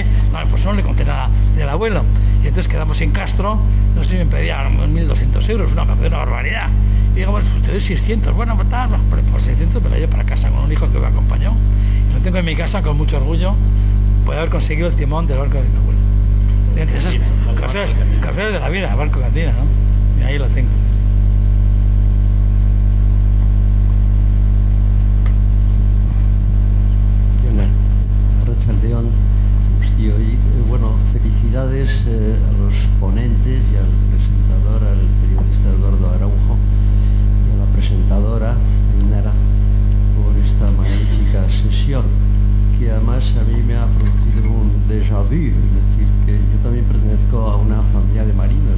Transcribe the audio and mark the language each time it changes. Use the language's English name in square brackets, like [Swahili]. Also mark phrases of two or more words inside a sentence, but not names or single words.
[Spanish] No, pues no le conté nada del abuelo. Y entonces quedamos en Castro, no sé si me pedían 1.200 euros, me pedía una barbaridad. Y digo, pues te doy 600, bueno, pues tal, por 600 me la llevo para casa con un hijo que me acompañó. Y lo tengo en mi casa con mucho orgullo, puede haber conseguido el timón del barco de mi abuelo. Esas cosas de la vida, barco Candina, ¿no? Y ahí lo tengo. [Basque] Arratsaldeon guztioi. [Spanish] Bueno, felicidades a los ponentes y al presentador, al periodista Eduardo Araujo, y a la presentadora Ainara por esta magnífica sesión, que además a mí me ha producido un [French] déjà vu, [Spanish] es decir, que yo también pertenezco a una familia de marinos.